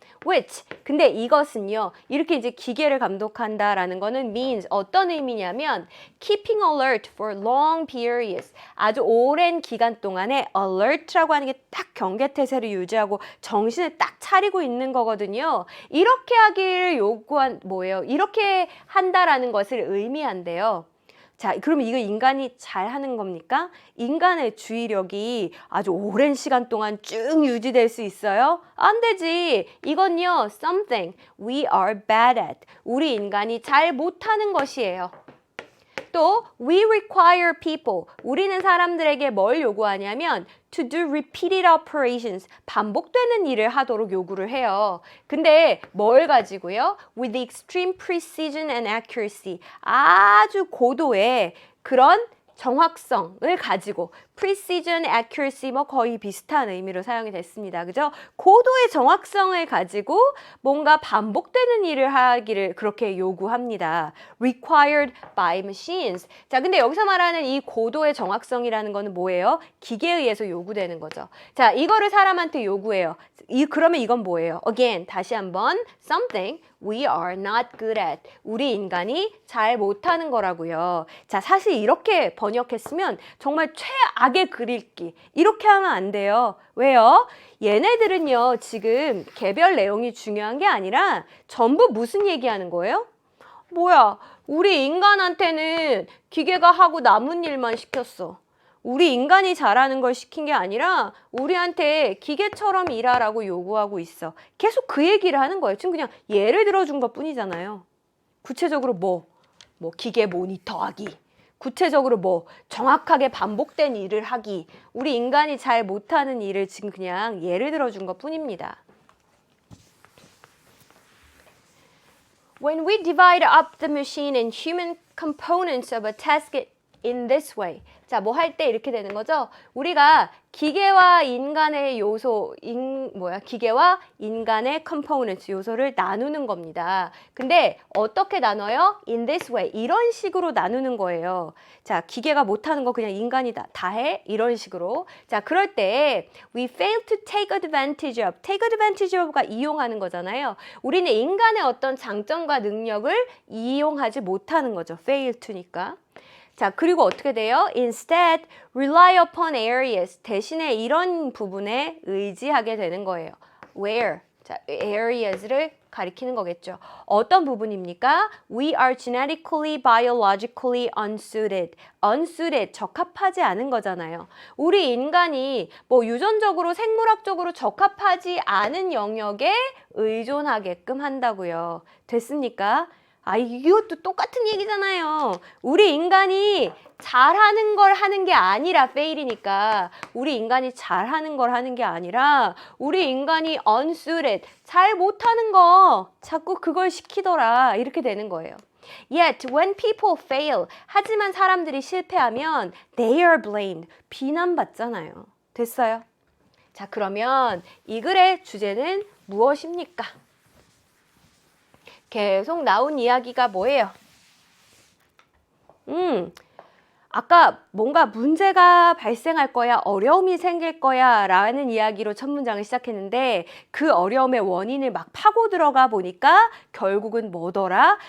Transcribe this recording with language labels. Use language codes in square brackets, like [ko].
[ko] Which, 근데 이것은요, 이렇게 이제 기계를 감독한다라는 거는 means, 어떤 의미냐면 [en] keeping alert for long periods, [ko] 아주 오랜 기간 동안에 alert라고 하는 게 딱 경계태세를 유지하고 정신을 딱 차리고 있는 거거든요. 이렇게 하기를 요구한, 이렇게 한다라는 것을 의미한대요. 자, 그러면 이거 인간이 잘 하는 겁니까? 인간의 주의력이 아주 오랜 시간 동안 쭉 유지될 수 있어요? 안 되지. 이건요, [en] something we are bad at. [ko] 우리 인간이 잘 못하는 것이에요. 또 [en] we require people. [ko] 우리는 사람들에게 뭘 요구하냐면 [en] to do repeated operations. [ko] 반복되는 일을 하도록 요구를 해요. 근데 뭘 가지고요? [en] With extreme precision and accuracy. [ko] 아주 고도의 그런 정확성을 가지고 precision, accuracy 뭐 거의 비슷한 의미로 사용이 됐습니다. 그죠? 고도의 정확성을 가지고 뭔가 반복되는 일을 하기를 그렇게 요구합니다. [en] Required by machines. [ko] 자, 근데 여기서 말하는 이 고도의 정확성이라는 거는 뭐예요? 기계에 의해서 요구되는 거죠. 자, 이거를 사람한테 요구해요. 그러면 이건 뭐예요? [en] Again, [ko] 다시 한번 [en] something we are not good at. [ko] 우리 인간이 잘 못하는 거라고요. 자, 사실 이렇게 번역했으면 정말 최악의 글읽기. 이렇게 하면 안 돼요. 왜요? 얘네들은요, 지금 개별 내용이 중요한 게 아니라 전부 무슨 얘기하는 거예요? 뭐야, 우리 인간한테는 기계가 하고 남은 일만 시켰어. 우리 인간이 잘하는 걸 시킨 게 아니라 우리한테 기계처럼 일하라고 요구하고 있어. 계속 그 얘기를 하는 거예요. 지금 그냥 예를 들어준 것 뿐이잖아요. 구체적으로 뭐 기계 모니터하기, 구체적으로 뭐 정확하게 반복된 일을 하기, 우리 인간이 잘 못하는 일을 지금 그냥 예를 들어준 것 뿐입니다. [en] When we divide up the machine and human components of a task in this way. [ko] 자, 뭐 할 때 이렇게 되는 거죠? 우리가 기계와 인간의 요소, 기계와 인간의 components 요소를 나누는 겁니다. 근데 어떻게 나눠요? [en] In this way. [ko] 이런 식으로 나누는 거예요. 자, 기계가 못하는 거 그냥 인간이 다 해. 이런 식으로. 자, 그럴 때 [en] we fail to take advantage of. [ko] take advantage of가 이용하는 거잖아요. 우리는 인간의 어떤 장점과 능력을 이용하지 못하는 거죠. [en] fail to니까. [ko] 자, 그리고 어떻게 돼요? [en] Instead, rely upon areas. [ko] 대신에 이런 부분에 의지하게 되는 거예요. [en] Where? [ko] 자, areas를 가리키는 거겠죠. 어떤 부분입니까? [en] We are genetically, biologically unsuited. [ko] unsuited, 적합하지 않은 거잖아요. 우리 인간이 뭐 유전적으로, 생물학적으로 적합하지 않은 영역에 의존하게끔 한다고요. 됐습니까? 아, 이것도 똑같은 얘기잖아요. 우리 인간이 잘하는 걸 하는 게 아니라 fail이니까 우리 인간이 잘하는 걸 하는 게 아니라 우리 인간이 unsuited, 잘 못하는 거 자꾸 그걸 시키더라 이렇게 되는 거예요. [en] Yet when people fail, [ko] 하지만 사람들이 실패하면 [en] they are blamed, [ko] 비난받잖아요. 됐어요? 자, 그러면 이 글의 주제는 무엇입니까? 계속 나온 이야기가 뭐예요? 아까 뭔가 문제가 발생할 거야, 어려움이 생길 거야 라는 이야기로 첫 문장을 시작했는데 그 어려움의 원인을 막 파고 들어가 보니까 결국은 뭐더라?